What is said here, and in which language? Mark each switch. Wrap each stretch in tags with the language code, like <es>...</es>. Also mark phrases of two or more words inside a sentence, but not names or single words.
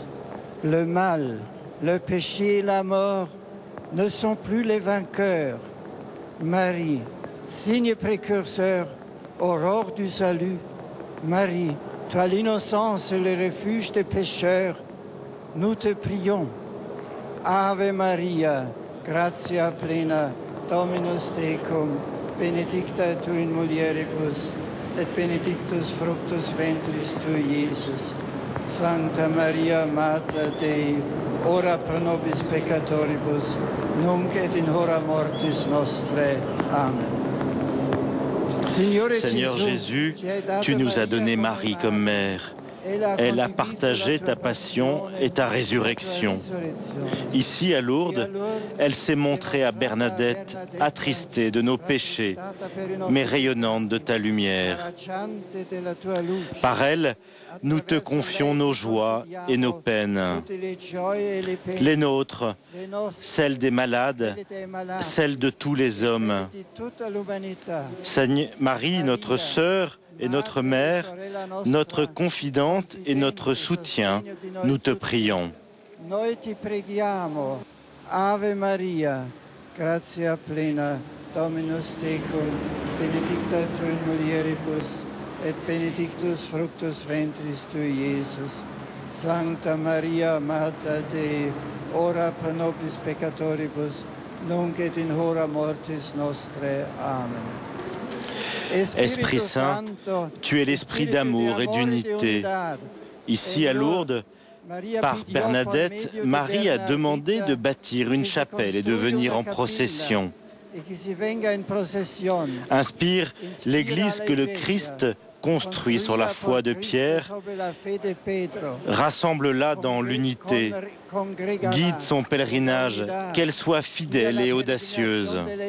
<fr>Le mal, le péché et la mort ne sont plus les vainqueurs. Marie, signe précurseur, aurore du salut. Marie, toi l'innocence et le refuge des pécheurs, nous te prions.</fr> <la>Ave Maria, gratia plena, Dominus tecum, benedicta tu in mulieribus, et benedictus fructus ventris tui, Iesus. Sancta Maria, Mater Dei, ora pro nobis peccatoribus, nunc et in hora mortis nostrae. Amen.</la> <fr>Seigneur Jésus, tu nous as donné Marie comme mère. Elle a partagé ta passion et ta résurrection. Ici, à Lourdes, elle s'est montrée à Bernadette, attristée de nos péchés, mais rayonnante de ta lumière. Par elle, nous te confions nos joies et nos peines. Les nôtres, celles des malades, celles de tous les hommes. Marie, notre sœur, et notre mère, notre confidente et notre soutien, nous te prions.</fr> <it>Noi ti preghiamo.</it> <la>Ave Maria, gratia plena, Dominus tecum, benedicta tu in mulieribus, et benedictus fructus ventris tui, Iesus. Sancta Maria, Mater Dei, ora pro nobis peccatoribus, nunc et in hora mortis nostrae. Amen.</la> <fr>Esprit Saint, tu es l'esprit d'amour et d'unité. Ici à Lourdes, par Bernadette, Marie a demandé de bâtir une chapelle et de venir en procession. Inspire l'Église que le Christ construit sur la foi de Pierre, rassemble-la dans l'unité, guide son pèlerinage, qu'elle soit fidèle et audacieuse.</fr>